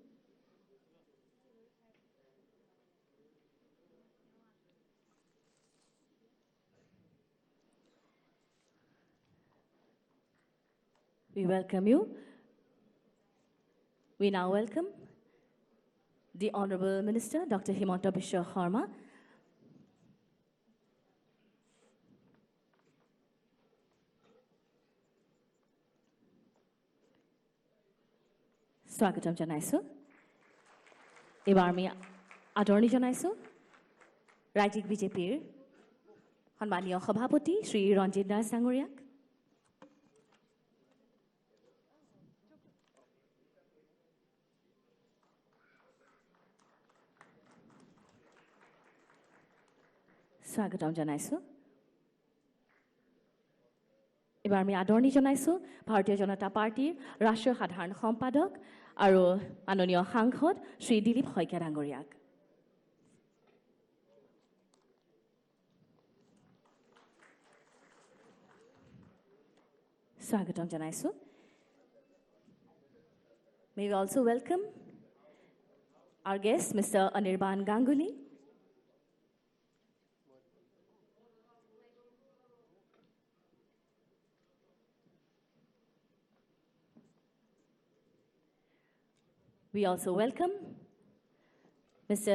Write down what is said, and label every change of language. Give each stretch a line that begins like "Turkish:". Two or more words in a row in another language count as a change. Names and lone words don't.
English: We welcome you. We now welcome the Honorable Minister, Dr.
Assamese: Himanta Biswa Sharma. স্বাগতম জনাইছো. এবাৰ আমি আদৰণি জনাইছো. Rajyik BJPৰ সন্মানীয় সভাপতি শ্ৰী ৰঞ্জিত দাস ডাঙৰীয়াক। স্বাগতম জনাইছো। এবাৰ আমি আদৰণি জনাইছো ভাৰতীয় জনতা পাৰ্টিৰ ৰাষ্ট্ৰীয় সাধাৰণ সম্পাদক আৰু মাননীয় সাংসদ শ্ৰী দিলীপ শইকীয়া ডাঙৰীয়াক। স্বাগতম জনাইছো।
English: May we also welcome our guest, Mr. Anirban Ganguly. We also welcome Mr.